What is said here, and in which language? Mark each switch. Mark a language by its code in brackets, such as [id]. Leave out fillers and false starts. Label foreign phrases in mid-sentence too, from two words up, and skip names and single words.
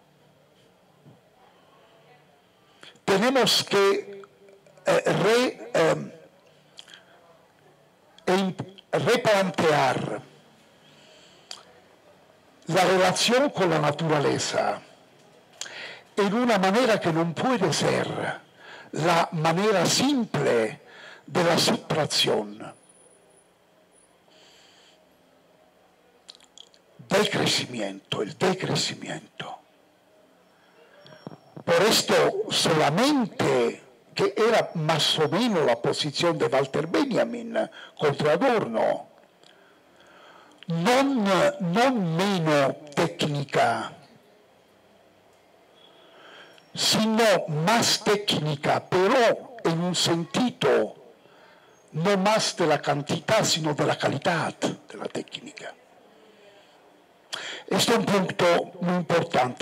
[es] Tenemos que replantear la relación con la naturaleza en una manera que no puede ser la manera simple de la subtracción, del crecimiento, el decrecimiento. Por esto solamente, que era más o menos la posición de Walter Benjamin contra Adorno, [it] non meno tecnica, [es] sino más técnica, pero en un sentido no más de la cantidad, sino de la calidad de la técnica. Este es un punto muy importante.